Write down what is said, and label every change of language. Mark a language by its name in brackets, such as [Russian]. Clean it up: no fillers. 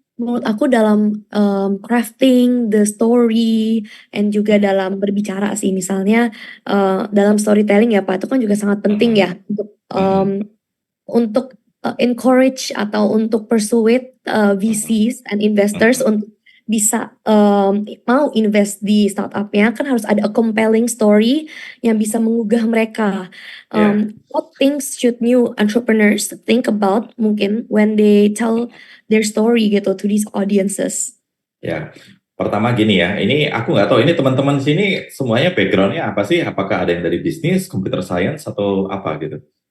[Indonesian] menurut aku dalam [English] crafting the story and [Indonesian] juga dalam berbicara sih, misalnya dalam storytelling ya Pak, itu kan juga sangat penting Mm-mm. ya Mm-mm. untuk encourage atau untuk [English] persuade VCs and investors Mm-mm. [Indonesian] untuk bisa mau invest di startupnya, kan harus ada [English] a compelling story [Indonesian] yang bisa menggugah mereka. Ya, [English] What things should new entrepreneurs think about mungkin when they tell their story gitu to these audiences? ya. [Indonesian] Pertama gini ya, ini aku nggak tahu ini teman-teman sini semuanya background-nya apa sih? Apakah ada yang dari bisnis, computer science atau apa gitu?